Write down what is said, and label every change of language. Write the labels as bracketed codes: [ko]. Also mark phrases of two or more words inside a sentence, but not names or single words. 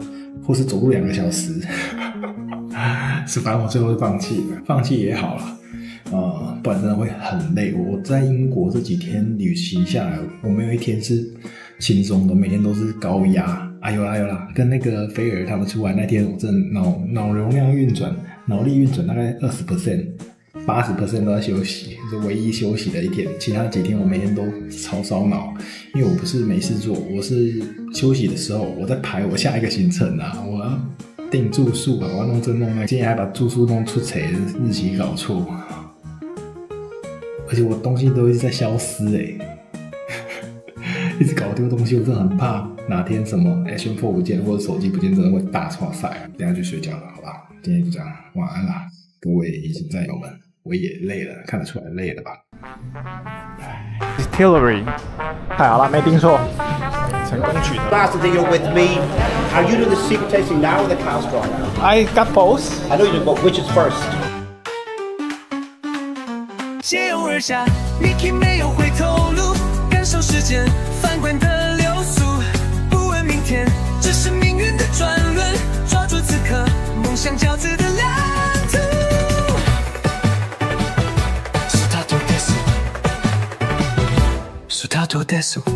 [zh] 或是走路2個小時，是反正我最後就放棄了，放棄也好了，不然真的會很累。我在英國這幾天旅行下來，我沒有一天是輕鬆的，每天都是高壓。有啦，跟那個菲爾他們出來那天，我真的腦容量運轉、腦力運轉大概20%，80% 都在休息，是唯一休息的一天。其他幾天我每天都超燒腦，因為我不是沒事做，我是休息的時候我在排我下一個行程啊，我要訂住宿啊，我要弄這弄那，今天還把住宿弄出錯，日期搞錯，而且我東西都一直在消失一直搞丟東西，我真的很怕哪天什麼 Action 4 不見或者手機不見，真的會大錯賽。等一下就睡覺了，好吧？今天就這樣，晚安啦，各位已經戰友們。我也累了，看得出來累了吧？Distillery， 太好了，沒聽錯，成功取得。 [en] Last day you're with me. Are you doing the secret tasting now or the cask dry? I got both. I know you do, but which is first? [zh] 携拥而下 ，Mickey 沒有回頭路，感受時間翻滾的流速，不問明天，這是命運的轉輪，抓住此刻，夢想交織的藍圖。 [it] Stato adesso.